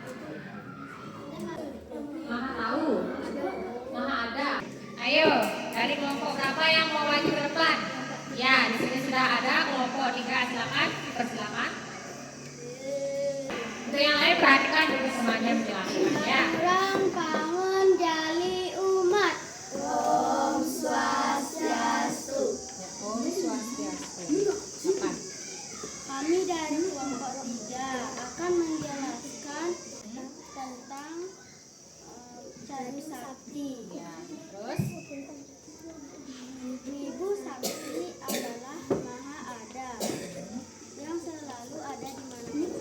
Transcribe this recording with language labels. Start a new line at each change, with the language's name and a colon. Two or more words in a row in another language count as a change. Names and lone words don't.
Indonesian: Maha tahu, maha ada. Ayo, dari kelompok berapa yang mau maju ke depan? Ya, di sini sudah ada kelompok 3, silakan, persilakan. Untuk yang lain perhatikan dulu semuanya menjelaskan ya. Bangun jali umat. Om Swastiastu. Om Swastiastu. Silakan. Kami dari kelompok 3 akan menjelaskan tentang Cari Sakti. Ya, terus Ibu Sakti adalah Maha Ada yang selalu ada di mana-mana.